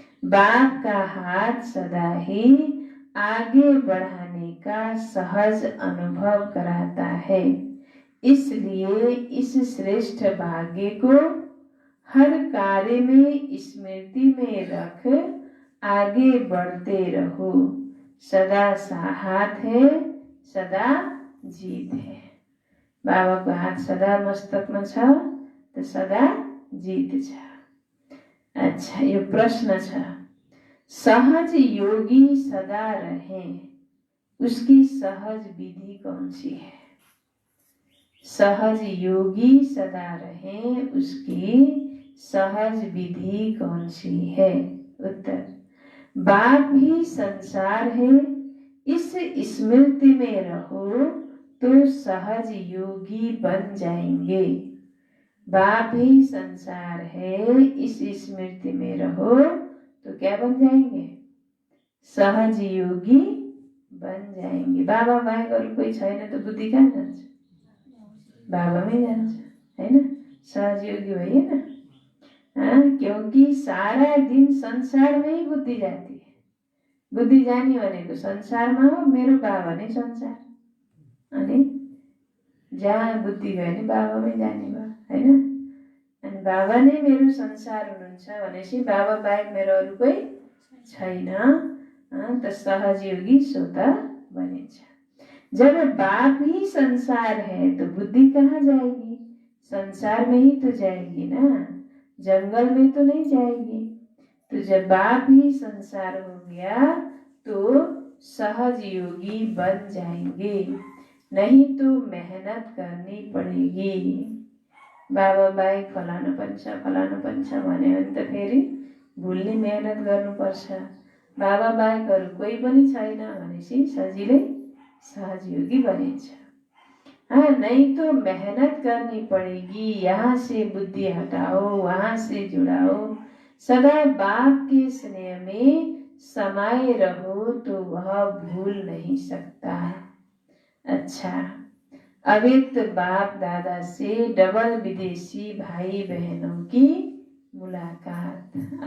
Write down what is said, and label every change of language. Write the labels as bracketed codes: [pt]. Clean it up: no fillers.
[hi] बाप का हाथ सदा ही आगे बढ़ाने का सहज अनुभव कराता है। इसलिए इस श्रेष्ठ भाग्य को हर कार्य में स्मृति में रख आगे बढ़ते रहो। सदा हाथ है सदा जीत है। [ne] बाबाको हात सदा मस्तकमा छ त सदा जीत छ। [hi] अच्छा, [ne] यो प्रश्न छ, [hi] सहज योगी सदा रहे, उसकी सहज विधि कौन सी है? सहज योगी सदा रहे, उसकी सहज विधि कौन सी है? उत्तर, बाप ही संसार है, इस स्मृति में रहो तो सहज योगी बन जाएंगे। बाप ही संसार है, इस स्मृति में रहो तो क्या बन जाएंगे? सहज योगी बन जाएंगे। [ne] बाबा बाहेक अरू कोही छैन त बुद्धि कहाँ जान्छ? बाबामै जान्छ, हैन? सहज योगी भइएन? [hi] क्योंकि सारा दिन संसारमै बुद्धि जाती है। [ne] बुद्धि जाने भनेको संसारमा हो, मेरो बाबा नै संसार। अनि जहाँ बुद्धि गयो नि बाबामै जाने भयो, हैन? अनि बाबा नै मेरो संसार हुनुहुन्छ भनेपछि बाबा बाहेक मेरो अरू कोही छैन त सहज योगी स्वत बनिन्छ। [hi] जब बाप ही संसार है तो बुद्धि कहाँ जाएगी? संसार में ही तो जाएगी ना, जंगल में तो नहीं जाएगी। तो जब बाप ही संसार हो गया तो सहज योगी बन जाएंगे, नहीं तो मेहनत करनी पड़ेगी। [ne] बाबा बाहेक फलानु पनि छ भन्यो भने त फेरि भुल्ने मेहनत गर्नुपर्छ। बाबा बाहेक अरू कोही पनि छैन भनेपछि सजिलै सहज योगी बनिन्छ। [hi] नहीं तो मेहनत करनी पड़ेगी, यहाँ से बुद्धि हटाओ, वहाँ से जुड़ाओ, सदा बाप के स्नेह में समाये रहो तो वह भूल नहीं सकता। अच्छा, अव्यक्त बाप दादा से डबल विदेशी भाई बहनों की मुलाकात।